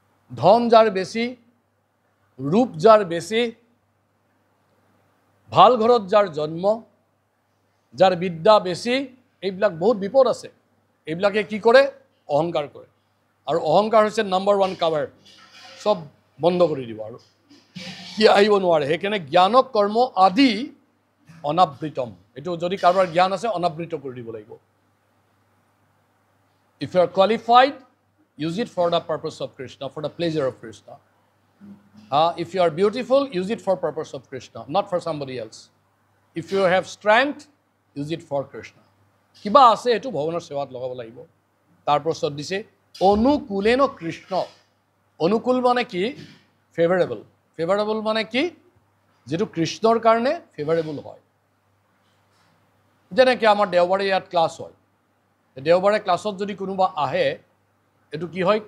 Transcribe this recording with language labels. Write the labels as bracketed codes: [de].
[as] ধন যাৰ বেছি, ৰূপ যাৰ বেছি, ভাল ঘৰত যাৰ জন্ম, যাৰ বিদ্যা বেছি, এইবিলাক বহুত বিপদ আছে। এইবিলাকে কি কৰে? অহংকাৰ কৰে। আৰু অহংকাৰ হৈছে নাম্বাৰ 1 কাভাৰ। চব বন্ধ কৰি দিব আৰু সি আহিব নোৱাৰে। সেইকাৰণে জ্ঞানক কৰ্ম আদি অনাবৃতম, এইটো যদি কাৰোবাৰ জ্ঞান আছে অনাবৃত কৰি দিব লাগিব। [en] If you are qualified, use it for the purpose of Krishna, for the pleasure of Krishna. If you are beautiful, use it for purpose of Krishna, not for somebody else. If you have strength, use it for Krishna. [as] কিবা আছে এইটো ভগৱানৰ সেৱাত লগাব লাগিব। তাৰপাছত দিছে অনুকূলেন কৃষ্ণ। অনুকূল মানে কি? ফেভাৰেবল। ফেভাৰেবল মানে কি? যিটো কৃষ্ণৰ কাৰণে ফেভাৰেবল হয়। যেনেকৈ আমাৰ দেওবাৰে ইয়াত ক্লাছ হয়, দেওবাৰে ক্লাছত যদি কোনোবা আহে, এইটো কি হয়?